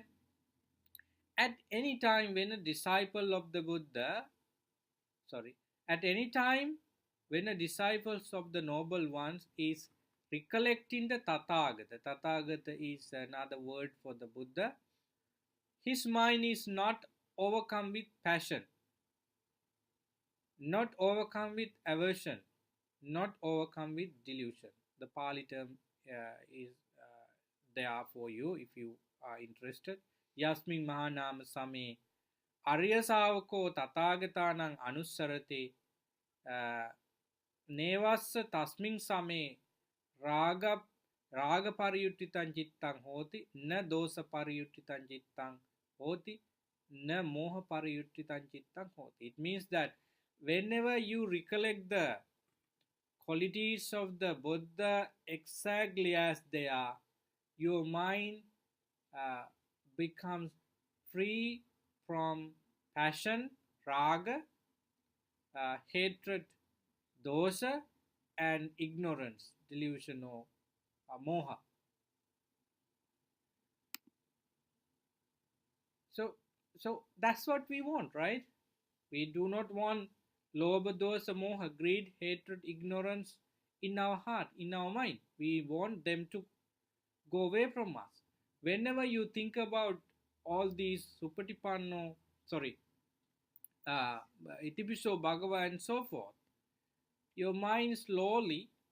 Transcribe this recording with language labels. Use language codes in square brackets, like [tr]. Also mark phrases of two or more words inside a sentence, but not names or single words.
[en] At any time when a disciple of the Buddha, at any time when a disciple of the noble ones is recollecting the Tathagata is another word for the Buddha, his mind is not overcome with passion, not overcome with aversion, not overcome with delusion. The Pali term is there for you if you are interested. [pi] Yasmin Mahanama Same Arya Savako Tathagatanang Anussarate Nevassa Tasmin Same Raga Pariyuttitan Chittang Hoti Na Dosa Pariyuttitan Chittang Hoti Na Moha Pariyuttitan Chittang Hoti. [en] It means that whenever you recollect the qualities of the Buddha exactly as they are, your mind becomes free from passion, raga, hatred, dosa, and ignorance, delusion or moha. So that's what we want, right? We do not want [pi] lobha, dosa, moha, [en] greed, hatred, ignorance in our heart, in our mind. We want them to go away from us. Whenever you think about all these [pi] Supatipanno, Itipiso, Bhagava [en] and so forth, your mind slowly